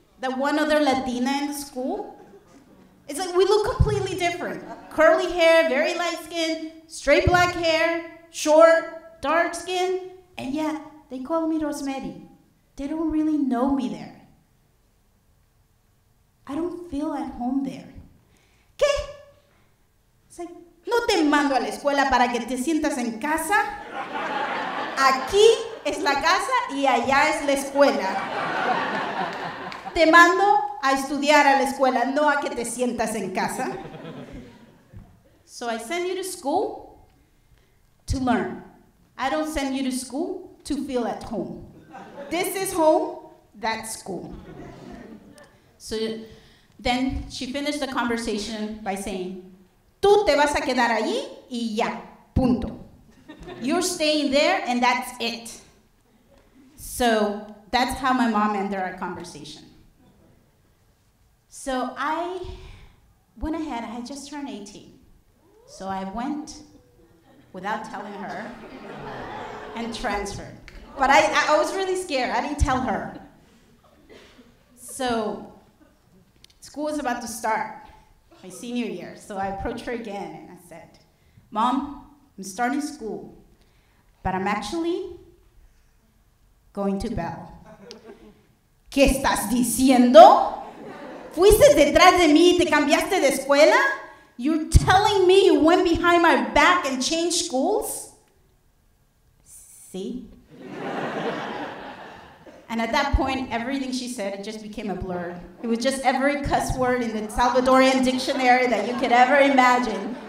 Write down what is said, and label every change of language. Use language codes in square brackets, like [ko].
[en] The one other Latina in the school? It's like we look completely different. Curly hair, very light skin, straight black hair, short, dark skin, and yet they call me Rosmery. They don't really know me there. I don't feel at home there." [es] ¿Qué? [en] It's like, [es] "No te mando a la escuela para que te sientas en casa. Aquí es la casa y allá es la escuela. Te mando a estudiar a la escuela, no a que te sientas en casa. [en] So I send you to school to learn. I don't send you to school to feel at home. This is home, that's school." So then she finished the conversation by saying, [es] "Tú te vas a quedar allí y ya, punto. [en] You're staying there and that's it." So that's how my mom ended our conversation. So I went ahead, I had just turned 18. So I went without telling her and transferred. But I was really scared, I didn't tell her. So school was about to start, my senior year. So I approached her again and I said, "Mom, I'm starting school, but I'm actually going to Bell." [es] ¿Qué estás diciendo? ¿Fuiste detrás de mí y te cambiaste de escuela? [en] You're telling me you went behind my back and changed schools? See? And at that point, everything she said, it just became a blur. It was just every cuss word in the Salvadorian dictionary that you could ever imagine.